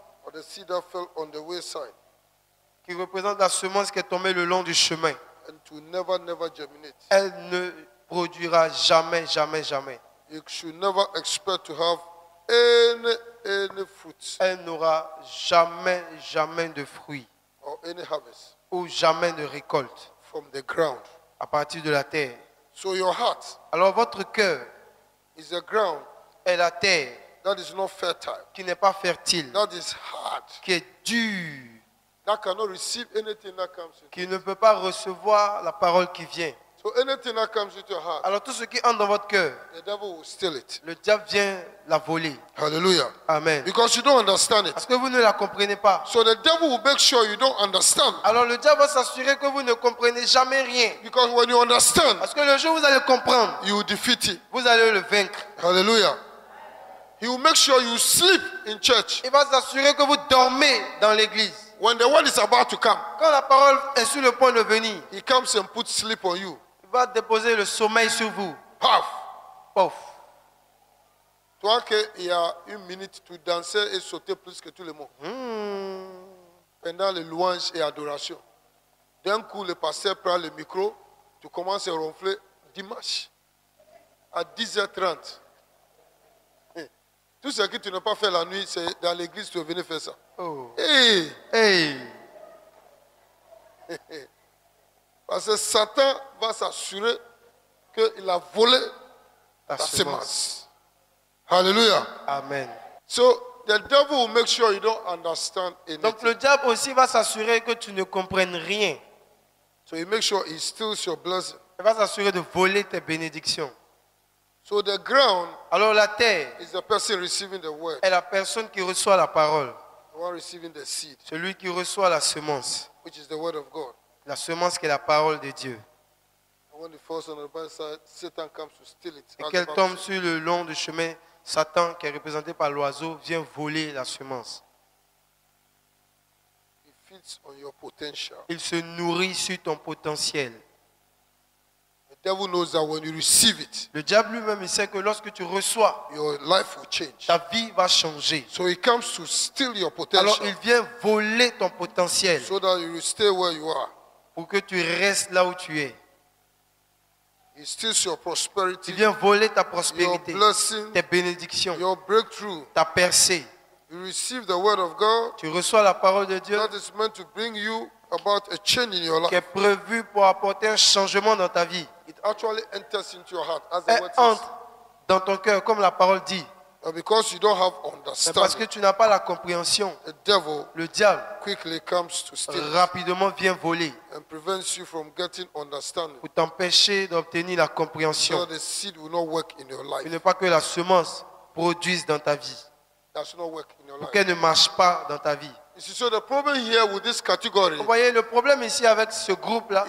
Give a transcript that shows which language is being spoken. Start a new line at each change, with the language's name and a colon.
English: or the seed that fell on the wayside
French: qui représentent la semence qui est tombée le long du chemin.
English: and to never germinate.
French: Elle ne produira jamais, jamais, jamais.
English: You should never expect to have any fruits
French: Elle n'aura jamais, jamais de fruits
English: or any harvest
French: ou jamais de récolte
English: from the ground.
French: à partir de la terre.
English: So your heart
French: Alors votre cœur
English: is a ground
French: est la terre
English: that is not fertile,
French: qui n'est pas fertile,
English: that is hard,
French: qui est dure,
English: that cannot receive anything that comes in.
French: qui ne peut pas recevoir la parole qui vient.
English: So anything that comes into your heart,
French: Alors tout ce qui entre dans votre cœur,
English: the devil will steal it.
French: le diable vient la voler. Hallelujah. Amen.
English: Because you don't understand it.
French: Parce que vous ne la comprenez pas.
English: So the devil will make sure you don't understand.
French: Alors le diable va s'assurer que vous ne comprenez jamais rien.
English: Because when you understand,
French: Parce que le jour où vous allez comprendre,
English: you will defeat it.
French: vous allez le vaincre. Hallelujah.
English: He will make sure you sleep in church.
French: Il va s'assurer que vous dormez dans l'église.
English: When the word is about to come,
French: Quand la parole est sur le point de venir,
English: he comes and puts sleep on you.
French: il va déposer le sommeil sur vous. Paf. Pouf. Toi qu'il y a une minute, tu dansais et sautais plus que tout le monde. Pendant les louanges et adorations. D'un coup, le pasteur prend le micro, tu commences à ronfler dimanche à 10h30. Tout ce que tu n'as pas fait la nuit, c'est dans l'église que tu es venu faire ça. Oh. Hey. Hey. Parce que Satan va s'assurer qu'il a volé Ta ta semence. semence. Hallelujah. Amen.
English: So the devil will make sure you don't understand anything.
French: Donc le diable aussi va s'assurer que tu ne comprennes rien.
English: So he makes sure he steals your blessing.
French: Il va s'assurer de voler tes bénédictions.
English: So the ground
French: Alors la terre
English: is the person receiving the word,
French: est la personne qui reçoit la parole.
English: the one receiving the seed,
French: Celui qui reçoit la semence.
English: which is the word of God.
French: La semence qui est la parole de Dieu.
English: And when it falls on the bad side, Satan comes to steal it.
French: Et
English: As the
French: qu'elle
English: Bible
French: tombe
English: says.
French: sur le long du chemin, Satan, qui est représenté par l'oiseau, vient voler la semence.
English: He feeds on your potential.
French: Il se nourrit sur ton potentiel.
English: The devil knows that when you receive it,
French: Le diable lui-même, il sait que lorsque tu reçois,
English: your life will change.
French: ta vie va changer.
English: So he comes to steal your
French: Alors
English: potential
French: il vient voler ton potentiel
English: so that you will stay where you are.
French: pour que tu restes là où tu es.
English: He steals your
French: Il
English: prosperity,
French: vient voler ta
English: your
French: prospérité,
English: blessing,
French: tes bénédictions,
English: your breakthrough.
French: ta percée.
English: You receive the word of God
French: Tu reçois la parole de Dieu
English: that is meant to bring you about a change in your
French: qui est
English: life.
French: prévue pour apporter un changement dans ta vie.
English: It actually enters into your heart, as the
French: Elle
English: word says.
French: entre dans ton cœur, comme la parole dit.
English: But because you don't have
French: Mais parce que
English: understanding,
French: tu n'as pas la compréhension,
English: the devil
French: le diable
English: quickly comes to steal
French: rapidement vient voler
English: and prevents you from getting understanding,
French: pour t'empêcher d'obtenir la
English: so
French: compréhension.
English: that the seed will not work in your
French: Et
English: life.
French: ne pas que la semence produise dans ta vie.
English: That should not work in your
French: Pour
English: life.
French: qu'elle ne marche pas dans ta vie.
English: You see, so the problem here with this category
French: Vous voyez, le problème ici avec ce groupe-là,